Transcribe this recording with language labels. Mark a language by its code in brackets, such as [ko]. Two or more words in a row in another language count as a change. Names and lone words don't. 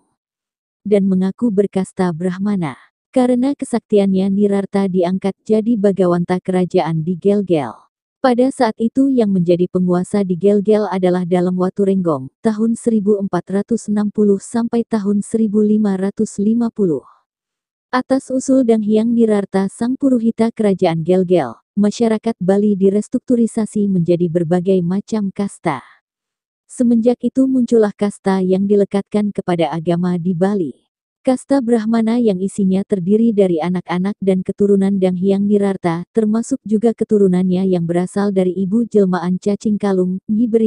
[id] Dan mengaku berkasta Brahmana. Karena kesaktiannya Nirarta diangkat jadi Bagawanta kerajaan di Gelgel. Pada saat itu yang menjadi penguasa di Gelgel adalah Dalam Waturenggong, tahun 1460 sampai tahun 1550. Atas usul Dang Hyang Nirarta sang Puruhita kerajaan Gelgel, masyarakat Bali direstrukturisasi menjadi berbagai macam kasta. Semenjak itu muncullah kasta yang dilekatkan kepada agama di Bali. Kasta Brahmana yang isinya terdiri dari anak-anak dan keturunan Dang Hyang Nirarta, termasuk juga keturunannya yang berasal dari ibu jelmaan cacing kalung, Nyi Berit.